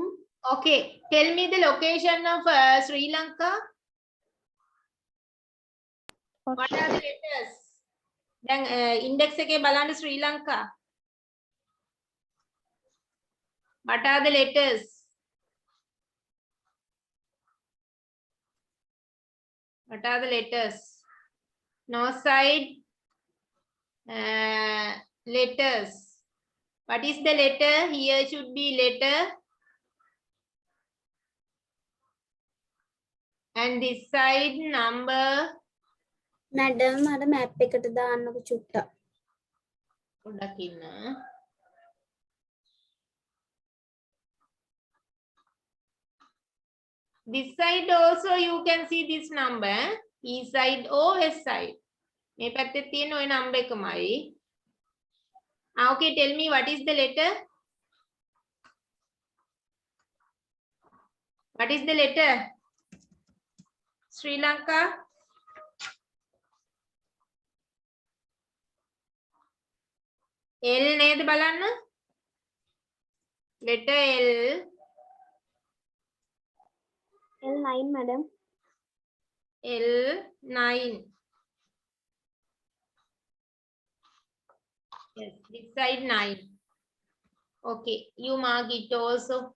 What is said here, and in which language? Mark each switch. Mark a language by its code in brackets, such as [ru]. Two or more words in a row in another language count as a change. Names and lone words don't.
[en] Okay, tell me the location of Sri Lanka. What are the letters? [si] දැන් ඉන්ඩෙක්ස් එකේ බලන්න ශ්‍රී ලංකා. [en] What are the letters? What are the letters? North side letters. What is the letter? Here should be letter. And this side number. [si] මැඩම් අර මැප් එකට දාන්නකො චුට්ටක්. පොඩ්ඩක් ඉන්න. [en] This side also you can see this number. East side or west side. [si] මේ පැත්තේ තියෙන ওই number එකමයි. [en] Okay, tell me what is the letter? What is the letter? [si] Sri Lanka. L නේද බලන්න? [en] Letter L. [si] L9 මැඩම්. [en] L9. Yes, this side 9. Okay, you mark it also.